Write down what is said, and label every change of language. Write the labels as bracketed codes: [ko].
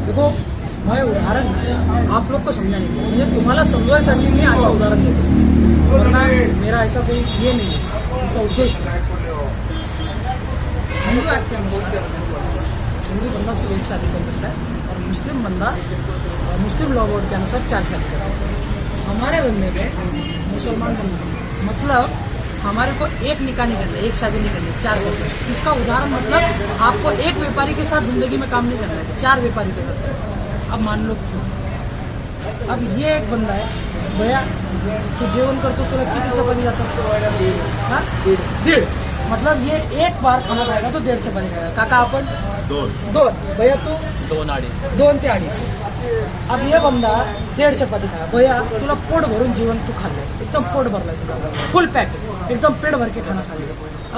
[hi] देखो मैं उदाहरण आप लोग को समझा नहीं, [mr] म्हणजे तुम्हाला समजवायसाठी मी अच्छा उदाहरण देतो, [hi] वरना मेरा ऐसा कोई ये नहीं है, उसका उद्देश्य हिंदू एक्ट के अनुसार हिंदू बंदा सिर्फ एक शादी कर सकता है और मुस्लिम बंदा मुस्लिम लॉ बोर्ड के अनुसार 4 शादी कर सकता है। हमारे धंधे में मुसलमान बंदा मतलब हमारे को एक निकाह नहीं करना, एक शादी नहीं करनी, 4 करना है। इसका उदाहरण मतलब आपको एक व्यापारी के साथ जिंदगी में काम नहीं करना है, 4 व्यापारी के साथ। अब मान लो अब ये एक बंदा है, [mr] भैया तू जेवण करतो तुला किती चपाती जातात? [hi] 1.5 मतलब ये एक बार खाना खाएगा तो 1.5 चपाती खाएगा। [mr] काका आपण 2 भैया तू 2 ते 2.5। [hi] अब ये बंदा 1.5 चपाती खाया, [mr] भैया तुला पोट भरून जीवन तू खा ले, एकदम पोट भरला तुला, [hi] फुल पैक एकदम पेट भर के खाना खा लिया।